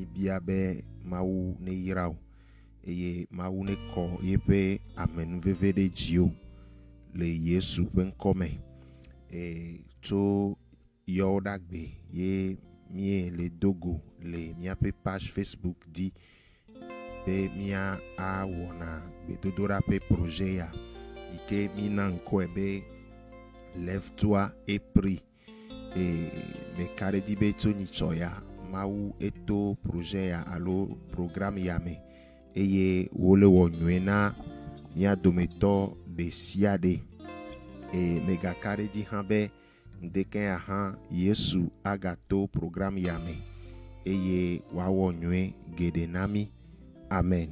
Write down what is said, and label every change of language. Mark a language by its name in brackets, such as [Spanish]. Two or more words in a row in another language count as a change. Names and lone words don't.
[Ewe] bia be mawu ne yra o eye mawu ne kɔ yeƒe amenuveve ɖe dzio le Yesu ƒe ŋkɔ me tso yɔwo ɖagbe ye mie le dogo le miaƒe page Facebook di be mia awɔna gbedodoɖa ƒe projet ya yike mina ŋkɔe be [French] lève-toi et prie [Ewe] meka ɖe di be tso nyitsɔ ya mawu eto projet ya alo programme ya me eye wole wɔ nyuie na mia dometɔ ɖe sia ɖe megaka ɖe di hã be ŋdeke ya hã Yesu agato programme ya me eye wawɔ nyuie geɖe na mi amen.